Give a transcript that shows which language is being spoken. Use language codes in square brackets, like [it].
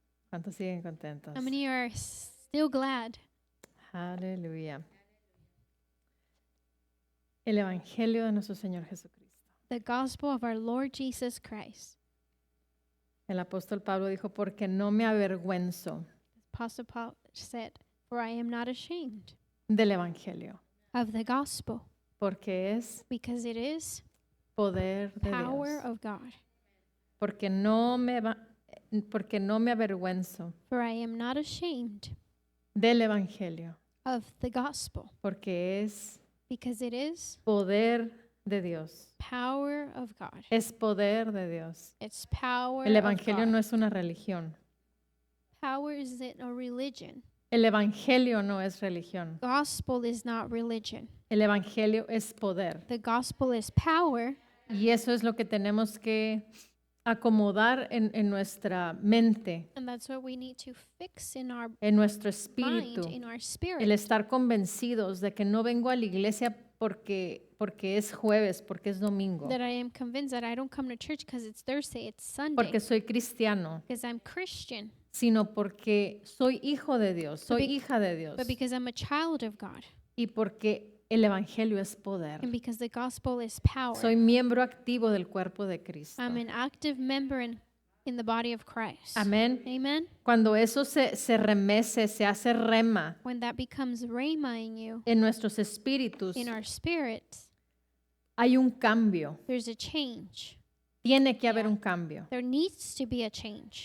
[es] ¿Cuántos siguen contentos? [en] How many are still glad? [es] Aleluya. El Evangelio de nuestro Señor Jesucristo. [en] The gospel of our Lord Jesus Christ. [es] El apóstol Pablo dijo, porque no me avergüenzo [en] Apostle Paul said, "For I am not ashamed [es] del Evangelio, [en] of the gospel, [es] porque es [en] because it is [es] poder de [en] power [es] Dios. [en] of God. [es] Porque no me avergüenzo [en] For I am not ashamed [es] del Evangelio, [en] of the gospel, [es] porque es [en] because it is [es] poder de Dios. [en] power of God. [es] Es poder de Dios. [en] It's power [es] El [en] of [es] Evangelio [en] God. [es] no es una religión. [en] Power isn't a religion. [es] El Evangelio no es religión. [en] Gospel is not religion. [es] El Evangelio es poder. [en] The gospel is power, [es] Y eso es lo que tenemos que acomodar en nuestra mente, [en] and that's what we need to fix in our [es] en nuestro [en] mind, [es] espíritu. [en] in our spirit. [es] El estar convencidos de que no vengo a la iglesia porque es jueves, porque es domingo, [en] That I am convinced that I don't come to church because it's Thursday, it's Sunday, [es] porque soy cristiano, [en] because I'm Christian, [es] sino porque soy hijo de Dios, soy be- hija de Dios [en] but because I'm a child of God, [es] y porque el Evangelio es poder. [en] and because the gospel is power. [es] Soy miembro activo del cuerpo de Cristo. [en] I'm an active member in the body of Christ. [es] Amén. [en] Amen. [es] Cuando eso se remece, se hace rema [en] When that becomes rhema in you, [es] en nuestros espíritus, [en] in our spirits, [es] hay un cambio. [en] there's a change. [es] Tiene que haber un cambio. [en] There needs to be a change.